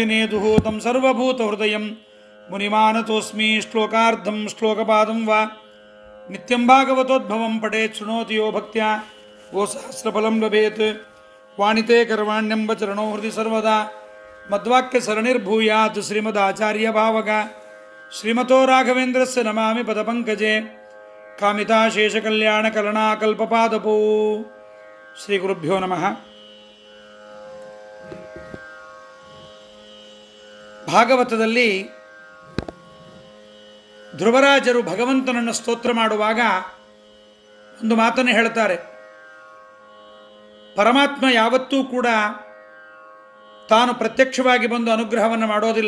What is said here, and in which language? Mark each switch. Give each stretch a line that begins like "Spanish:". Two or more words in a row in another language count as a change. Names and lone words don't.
Sanskrit: ನೇದುಃ तं ಸರ್ವಭೂತಹೃದಯಂ ಮುನಿಮಾನತೋಸ್ಮಿ ಶ್ಲೋಕಾರ್ಧಂ ಶ್ಲೋಕಪಾದಂ ವಾ ನಿತ್ಯಂ ಭಾಗವತೋದ್ಭವಂ ಪಠೇತ್ ಶೃಣೋತಿ ಯೋ ಭಕ್ತ್ಯಾ ಗೋಸಹಸ್ರಫಲಂ ಲಭೇತ್ ವಾಣಿತೆ ಕರ್ವಾಣ್ಯಂಬ ಚರಣೋ ಹೃದಯ ಸರ್ವದಾ ಮದ್ವಾಕ್ಯ ಸರಣಿರ್ಭೂಯಾತ್ ಶ್ರೀಮದಾಚಾರ್ಯ ಭಾವಗ ಶ್ರೀಮತೋ ರಾಘವೇಂದ್ರಸ್ಯ ನಮಾಮಿ ಪದಪಂಕಜೆ ಕಾಮಿತಾಶೇಷಕಲ್ಯಾಣ ಕಲನಾಕಲ್ಪಪಾದಪೋ ಶ್ರೀ ಗುರುಭ್ಯೋ ನಮಃ.
Kannada: ಭಾಗವತದಲ್ಲಿ ಧ್ರುವರಾಜರು ಭಗವಂತನನ್ನು ಸ್ತೋತ್ರ ಮಾಡುವಾಗ ಒಂದು ಮಾತನ್ನು ಹೇಳ್ತಾರೆ. ಪರಮಾತ್ಮ ಯಾವತ್ತೂ ಕೂಡ ತಾನು ಪ್ರತ್ಯಕ್ಷವಾಗಿ ಬಂದು ಅನುಗ್ರಹವನ್ನು ಮಾಡೋದಿಲ್ಲ.